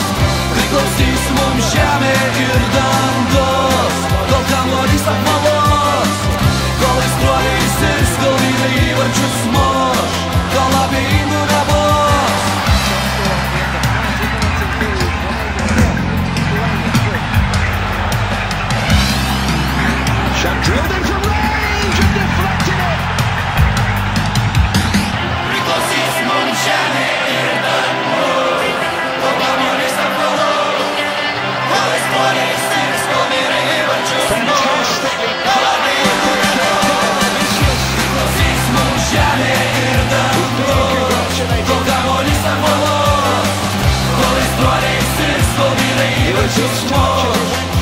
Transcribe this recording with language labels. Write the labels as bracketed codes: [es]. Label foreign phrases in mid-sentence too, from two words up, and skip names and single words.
[lt] Priklausys mums žemė ir dangus, kol kamuolys apvalos. Įvarčius muš, kol abejingų nebus. [en] Shot drilled in from range and deflected it. [lt] Priklausys mums žemė ir dangus, kol kamuolys apvalos, kol aistruoliai sirgs, kol vyrai įvarčius muš, kol abejingų nebus. Žemė ir dangus, kol kamuolys apvalos, kol aistruoliai sirgs, kol vyrai įvarčius muš.